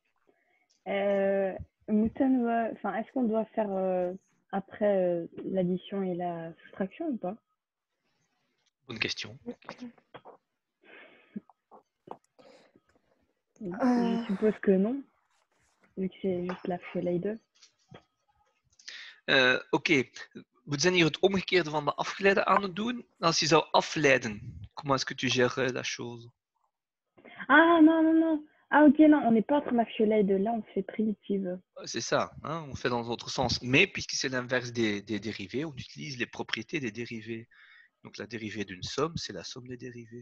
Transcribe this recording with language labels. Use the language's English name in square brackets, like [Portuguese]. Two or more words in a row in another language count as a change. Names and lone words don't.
[French] enfin, est-ce qu'on doit faire après l'addition et la soustraction ou pas? Bonne question. Je suppose que non, vu que c'est juste la Schleyde. [Dutch] Oké, we zijn hier het omgekeerde van de afgeleide aan het doen. Als je zou afleiden, [French] comment est-ce que tu gères la chose? Ah non, non, non. Ah ok, non, on n'est pas en train de là, on fait primitive. C'est ça, hein, on fait dans l'autre sens. Mais puisque c'est l'inverse des dérivés, on utilise les propriétés des dérivés. Donc la dérivée d'une somme, c'est la somme des dérivés.